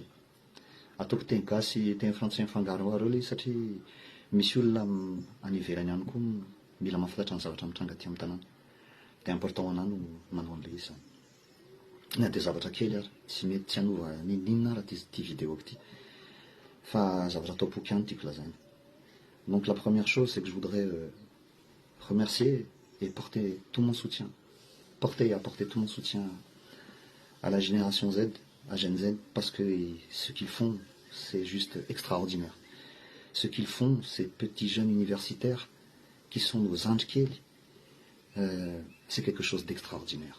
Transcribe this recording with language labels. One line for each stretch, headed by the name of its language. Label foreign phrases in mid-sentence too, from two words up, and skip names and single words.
Malagasy: Ataoko teny gasy teny frantsay mifangaro areo le satria misy olona any ivelany ihany koa mila mahafantatra ny zavatra mitranga aty amin'ny tanàna. Dia important ho anahy no manao an'ilay izy zany. Na dia zavatra kely ary tsy mety tsy hanova ninona raha ty vidéo ty. Fa zavatra ataopoky ihany tiako lazaina.
French: Donc la première chose, c'est que je voudrais remercier et porter tout mon soutien. Porter et apporter tout mon soutien à la génération Z, à Gen Z, parce que ce qu'ils font, c'est juste extraordinaire. Ce qu'ils font, ces petits jeunes universitaires qui sont nos Anjkeli, c'est quelque chose d'extraordinaire.